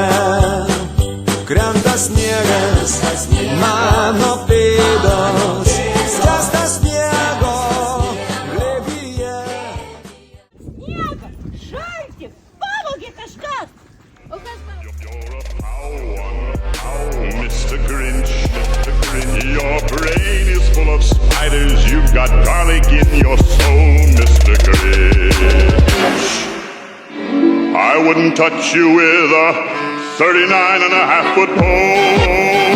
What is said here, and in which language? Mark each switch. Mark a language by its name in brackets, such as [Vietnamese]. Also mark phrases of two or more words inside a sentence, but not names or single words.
[Lithuanian] Krenta sniegas, mano pėdos, skęsta sniego glėbyje. Sniegas, šaltis, pavogė kažkas. O kas man? [English] Mr. Grinch, of spiders, you've got garlic in your soul, Mr. Grinch. I wouldn't touch you with a 39.5-foot pole.